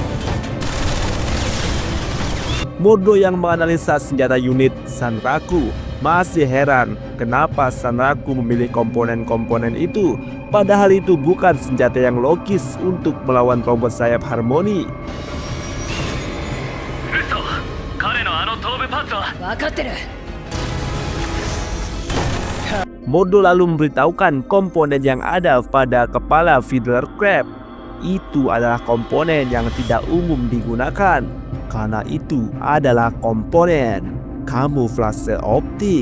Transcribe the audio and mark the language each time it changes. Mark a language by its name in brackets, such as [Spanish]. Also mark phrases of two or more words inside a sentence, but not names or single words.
[Indonesian] Mordo yang menganalisa senjata unit Sanraku masih heran kenapa Sanraku memilih komponen-komponen itu, padahal itu bukan senjata yang logis untuk melawan robot sayap harmoni. [Japanese] 彼のあの頭部パーツは分かってる。 [Indonesian] Modo lalu memberitahukan komponen yang ada pada kepala Fiddler Crab. Itu adalah komponen yang tidak umum digunakan, karena itu adalah komponen kamuflase optik.